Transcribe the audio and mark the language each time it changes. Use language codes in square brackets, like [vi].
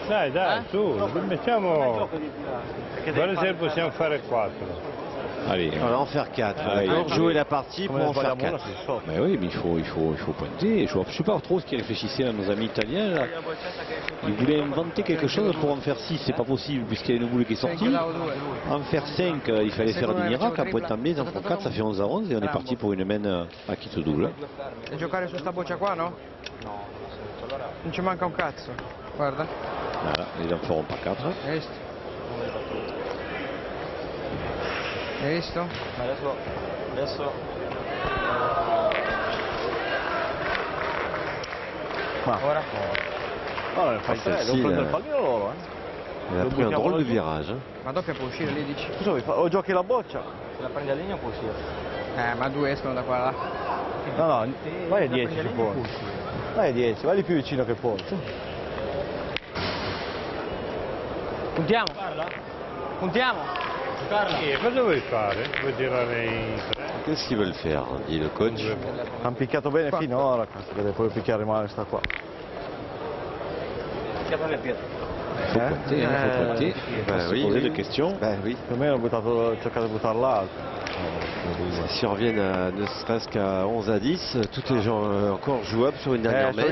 [it] Dai, su, mettiamo. Guarda se possiamo fare 4. [fr] Allez, on va en faire 4. Pour jouer la partie, pour en faire 4. Mais oui, mais il faut pointer. Je ne sais pas trop ce qu'ils réfléchissaient à nos amis italiens. Là. Ils voulaient inventer quelque chose pour en faire 6. C'est pas possible puisqu'il y a une boule qui est sortie. En faire 5, il fallait faire des miracles. À point en blé, ils en font 4, ça fait 11 à 11. Et on est parti pour une main à kit double. [it] E giocare su sta boccia qua, no? Non ci manca un cazzo. Guarda. [fr] Voilà, ils en feront pas 4. [it] Hai visto? Adesso. Ora? No, fai 3, devo prendere il pallino loro, [fr] Il a pris un drôle de virage. [it] Ma doppia può uscire lì, dici? Cosa vuoi fare? O giochi la boccia? Se la prendi a linea può uscire. Ma 2 escono da qua là. No, vai a 10 se puoi. Vai a 10, vai lì più vicino che puoi. Puntiamo? Puntiamo? Cosa vuoi fare? Vuoi tirare in 3? [fr] Qu'est-ce qu'ils veulent faire, dit le coach. [it] Hanno picchiato bene finora, questo che deve poi picchiare male sta qua. [fr] Faut compter, faut compter. Oui, poser des questions. Oui. [it] Per me ho cercato di buttare l'altro. [fr] Si on revient à ne serait-ce qu'à 11 à 10, tout est encore jouable sur une dernière main.